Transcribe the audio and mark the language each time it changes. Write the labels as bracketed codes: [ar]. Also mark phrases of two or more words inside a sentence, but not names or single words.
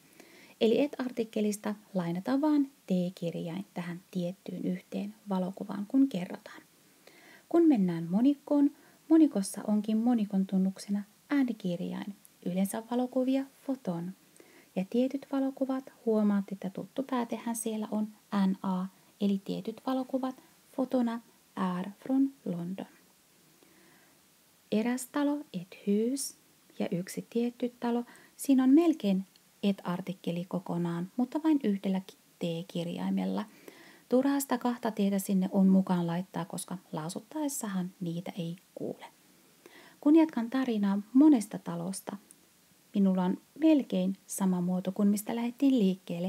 [fi] Eli et-artikkelista lainataan vain T-kirjain tähän tiettyyn yhteen valokuvaan, kun kerrotaan. Kun mennään monikkoon, monikossa onkin monikon tunnuksena äänikirjain, yleensä valokuvia foton. Ja tietyt valokuvat, huomaat, että tuttu päätehän siellä on NA, eli tietyt valokuvat [sv] fotona är från London. [fi] Eräs talo, [sv] ett hus, [fi] ja yksi tietty talo, siinä on melkein et-artikkeli kokonaan, mutta vain yhdellä T-kirjaimella. Turhaa sitä 2 T:tä sinne on mukaan laittaa, koska lausuttaessahan niitä ei kuule. Kun jatkan tarinaa monesta talosta, minulla on melkein sama muoto kuin mistä lähdettiin liikkeelle.